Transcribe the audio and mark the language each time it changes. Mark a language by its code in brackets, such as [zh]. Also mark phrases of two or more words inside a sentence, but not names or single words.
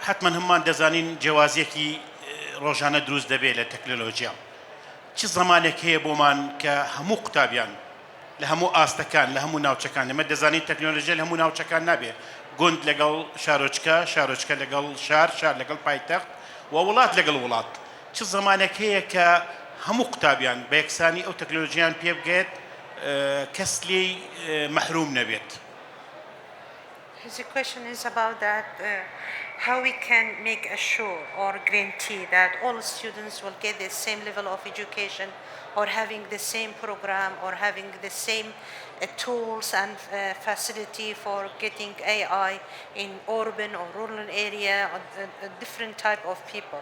[ckb] حتما هەممان دەزانین جیاوازیەکی ڕۆژانە دروست دەبێت لە تەکنۆلۆژیا چ زمانێک هەیە بۆمان کە هەموو قوتابیان لە هەموو ئاستەکان لە هەموو ناوچەکان لەمە دەزانین تەکنۆلۆژیا لە هەموو ناوچەکان نابێت گوند لەگەڵ شارۆچکە شارۆچکە لەگەڵ شار لەگەڵ پایتەخت و وڵات لەگەڵ وڵات چ زمانێک هەیە کە هەموو قوتابیان بە یەکسانی ئەو تەکنۆلۆژیان پێ بگێت کەس لێی مەحروم نەبێت. [en] The question is about that, how we can make assure or guarantee that all students will get the same level of education or having the same program or having the same tools and facility for getting AI in urban or rural area or a different type of people.